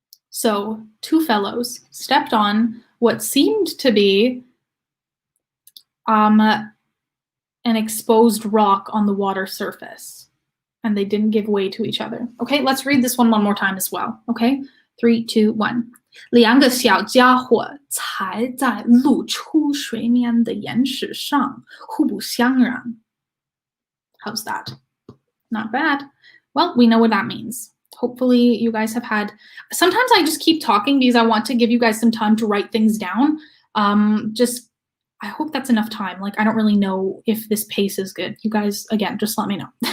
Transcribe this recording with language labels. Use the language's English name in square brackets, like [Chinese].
[English] So 2 fellows stepped on what seemed to be an exposed rock on the water surface. And they didn't give way to each other. Okay, let's read this one more time as well. Okay, 3, 2, 1. [Chinese] 两个小家伙踩在露出水面的岩石上，互不相让。 [English] How's that? Not bad. Well, we know what that means. Hopefully you guys have had... Sometimes I just keep talking because I want to give you guys some time to write things down. I hope that's enough time. Like, I don't really know if this pace is good. You guys, again, just let me know.